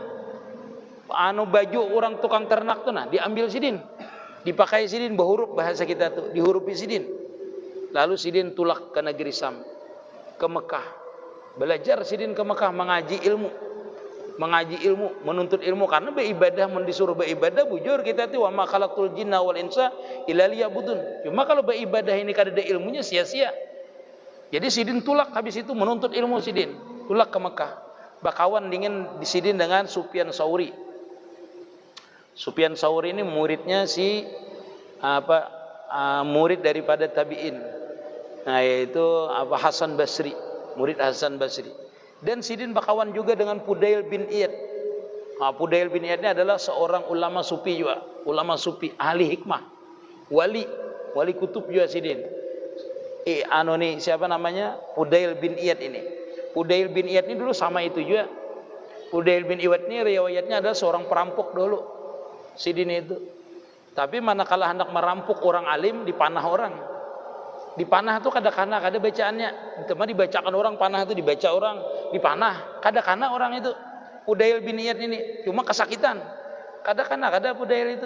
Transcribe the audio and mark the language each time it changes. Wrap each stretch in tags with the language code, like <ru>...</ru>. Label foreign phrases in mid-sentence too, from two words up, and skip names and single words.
<bjn>Baju orang tukang ternak tuh nah diambil Sidin. Dipakai Sidin, berhuruf bahasa kita tuh, dihurupi Sidin. Lalu Sidin tulak ke negeri Sam, ke Mekah. Belajar Sidin ke Mekah, mengaji ilmu, menuntut ilmu, karena beribadah, disuruh beribadah, bujur kita tuh,</bjn> <ar>وما خلقت الجن والإنس إلا ليعبدون.</ar> <bjn>Cuma kalau beribadah ini kada ada ilmunya, sia-sia. Jadi Sidin tulak, habis itu menuntut ilmu Sidin, tulak ke Mekah. Bakawan dingin di Sidin dengan Sufyan Tsauri. Sufyan Tsauri ini muridnya murid daripada tabi'in. Nah, yaitu Hasan Basri, murid Hasan Basri. Dan Sidin bakawan juga dengan Fudail bin Iyad. Fudail bin Iyad ini adalah seorang ulama sufi juga, ulama sufi, ahli hikmah, wali kutub juga Sidin. Siapa namanya? Fudail bin Iyad ini. Fudail bin Iyad ini dulu sama itu juga. Fudail bin Iyad ini riwayatnya adalah seorang perampok dulu. Sidin itu. Tapi manakala hendak merampok orang alim, dipanah orang. Dipanah itu kada-kana, kada bacaannya. Cuma dibacakan orang, panah itu dibaca orang, dipanah. Kada-kana orang itu. Fudail bin Iyad ini cuma kesakitan. Kada-kana, kada Fudail itu.</bjn>